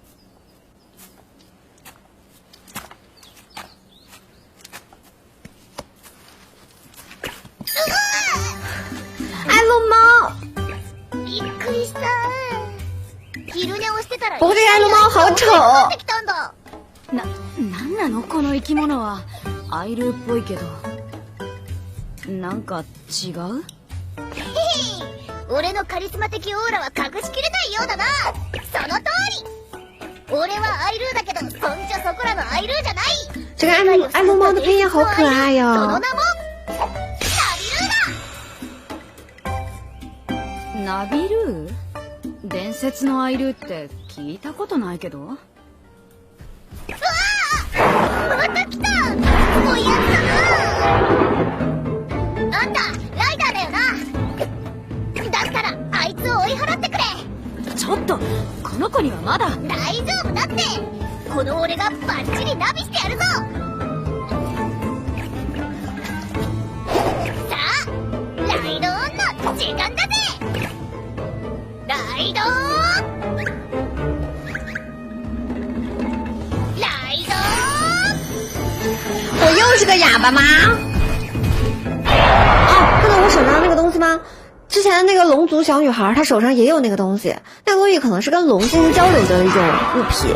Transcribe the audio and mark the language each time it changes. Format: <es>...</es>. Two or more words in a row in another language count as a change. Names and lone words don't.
<zh>爱龙猫。不过这个爱龙猫好丑。</zh> <ja>なんなのこの生き物は。アイルっぽいけど。なんか違う？俺のカリスマ的オーラは隠しきれないようだな。その通り。俺はアイルーだけど、そんじゃそこらのアイルーじゃない。</ja> <zh>这个爱龙猫的配音好可爱哟。</zh> <ja>その名もナビルー？伝説のアイルーって聞いたことないけど。うわあ、また来た。おやつだな。あんたライダーだよな。だったらあいつを追い払ってくれ。ちょっとこの子にはまだ。大丈夫だって。この俺がバッチリナビしてやるぞ。さあライドオンの時間だぜ。ライド</ja> <zh>我又是个哑巴吗？哦，看到我手上的那个东西吗？之前的那个龙族小女孩，她手上也有那个东西，那个东西可能是跟龙进行交流的一种物品。</zh>